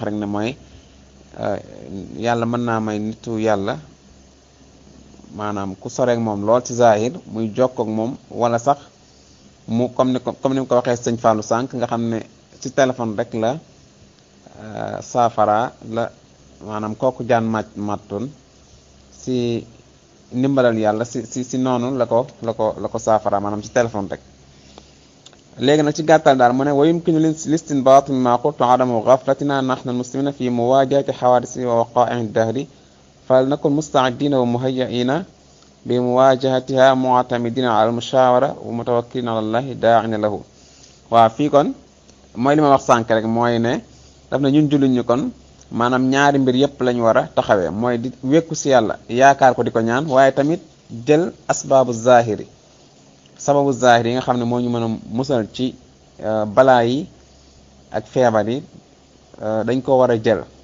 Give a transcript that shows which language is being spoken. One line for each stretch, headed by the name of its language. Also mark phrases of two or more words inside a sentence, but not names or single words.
Wolof: rek ne mooy yàlla mën naa may nitu yàlla maanaam ku soreek moom lool ci zahir muy jokkook moom wala sax mu comme ni mu ko waxee sëñ Fallou sànq nga xam ne ci téléphone rek la saafara la maanaam kooku jaan màttoon si ndimbalal yàlla si noonu la ko saafara maanaam ci téléphone rek. léegi nag ci gàttal daal mu ne
Arabic: ويمكن الاستنباط مما قلت عدم غفلتنا نحن المسلمين في مواجهة حوادث ووقائع الدهر فلنكن مستعدين ومهيئين بمواجهتها معتمدين على المشاورة ومتوكلين على الله داعين له.
Wolof: waaw fii kon mooy li ma wax sànk rek mooy ne daf na ñun jullit ñi kon maanaam ñaari mbir yépp lañu war a taxawee mooy di wekku si yàlla yaakaar ko di ko ñaan waaye tamit jël
Arabic: أسباب ظاهري
Wolof: sababu zahir yi nga xam ne moo ñu mën a musal ci balaa yi ak feebar yi dañ ko war a jël.